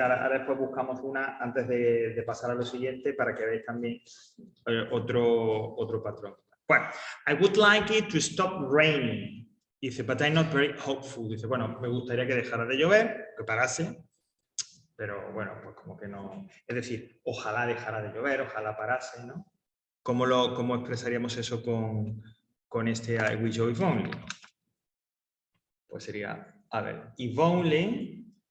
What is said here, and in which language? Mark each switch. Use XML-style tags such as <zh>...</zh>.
<es>Ahora después buscamos una antes de pasar a lo siguiente para que veáis también otro patrón.</es> <en>Bueno, I would like it to stop raining.</en> <es>Dice,</es> <en>but I'm not very hopeful.</en> <es>Dice, bueno, me gustaría que dejara de llover, que parase, pero bueno, pues como que no. Es decir, ojalá dejara de llover, ojalá parase, ¿no? ¿Cómo expresaríamos eso con este I wish o if only? Pues sería, a ver, if only.</es>